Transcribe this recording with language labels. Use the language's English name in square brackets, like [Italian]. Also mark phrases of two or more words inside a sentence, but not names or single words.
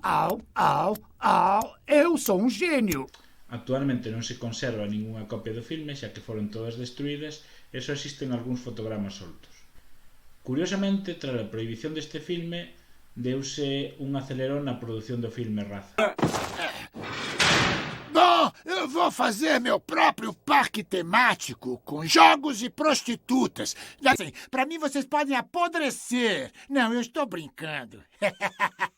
[Galician] Eu sou un genio. Actualmente non se conserva ningunha copia do filme, xa que foron todas destruídas e só existen algúns fotogramas soltos. Curiosamente, tras a prohibición deste filme, deuse un acelerón na produción do filme Raza. [Portuguese] Bom, eu vou fazer meu próprio parque temático com jogos e prostitutas. Assim, pra mim vocês podem apodrecer. Não, eu estou brincando.